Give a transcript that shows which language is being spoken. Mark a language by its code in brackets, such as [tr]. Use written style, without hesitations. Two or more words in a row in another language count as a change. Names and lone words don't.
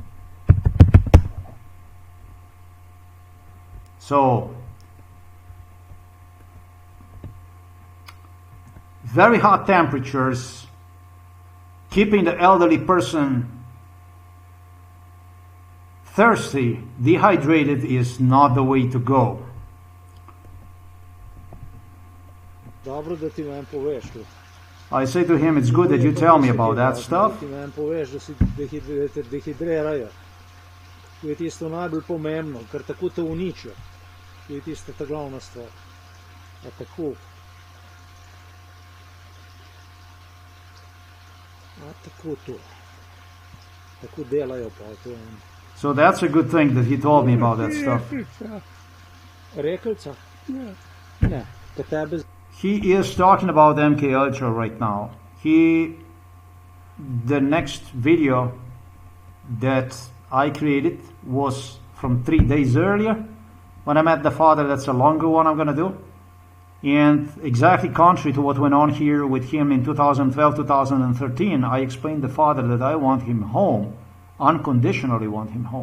[en] So, very hot temperatures, keeping the elderly person thirsty, dehydrated is not the way to go. [sl] Dobro da ti meni poveš. [en] I say to him, it's good that you tell me about that stuff. [sl] Ti meni poveš, da si dehidrirajo. To je tisto najbolj pomembno, ker tako te uničijo. To je tista ta glavna stvar. A tako. A tako to. Tako delajo pa to. [en] So that's a good thing that he told me about that stuff. [sl] Rekelca? Ne. Pa tebe... [en] He is talking about MK Ultra right now. The next video that I created was from 3 days earlier when I met the father. That's a longer one I'm gonna do. And exactly contrary to what went on here with him in 2012, 2013, I explained the father that I want him home, unconditionally want him home.